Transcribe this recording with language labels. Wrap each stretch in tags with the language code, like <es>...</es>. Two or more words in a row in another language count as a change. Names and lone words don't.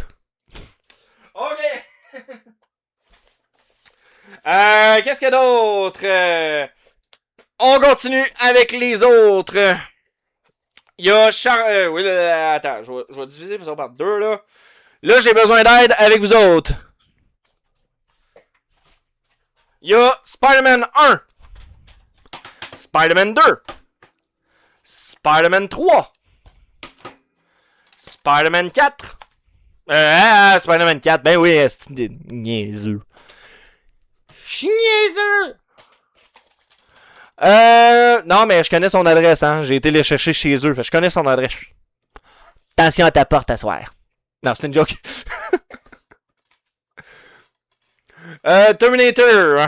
<fr>OK. Qu'est-ce qu'il y a d'autre? On continue avec les autres. Il y a oui, attends, je vais diviser ça par deux, là. Là, j'ai besoin d'aide avec vous autres. Il y a Spider-Man 1. Spider-Man 2. Spider-Man 3. Spider-Man 4. Spider-Man 4. Ben oui, c'est niaiseux. Niaiseux. Non, mais je connais son adresse, hein. J'ai été les chercher chez eux. Fait, je connais son adresse. Attention à ta porte à soir. Non, c'est une joke. Terminator.</fr>